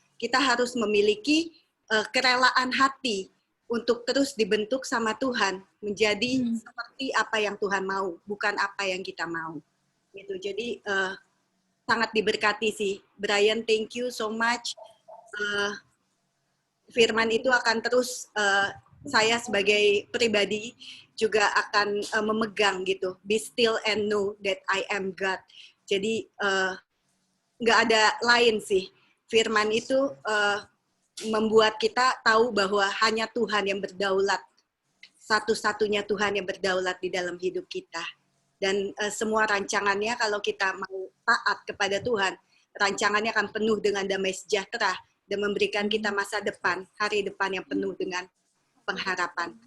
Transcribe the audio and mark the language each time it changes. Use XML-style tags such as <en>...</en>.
<id>Kita harus memiliki kerelaan hati untuk terus dibentuk sama Tuhan menjadi seperti apa yang Tuhan mau, bukan apa yang kita mau. Gitu. Jadi sangat diberkati sih, Brian.</id> <en>Thank you so much.</en> <id>Firman itu akan terus saya sebagai pribadi juga akan memegang gitu.</id> <en>Be still and know that I am God.</en> <id>Jadi nggak ada lain sih. Firman itu membuat kita tahu bahwa hanya Tuhan yang berdaulat. Satu-satunya Tuhan yang berdaulat di dalam hidup kita. Dan semua rancangannya kalau kita mau taat kepada Tuhan, rancangannya akan penuh dengan damai sejahtera dan memberikan kita masa depan, hari depan yang penuh dengan pengharapan.</id>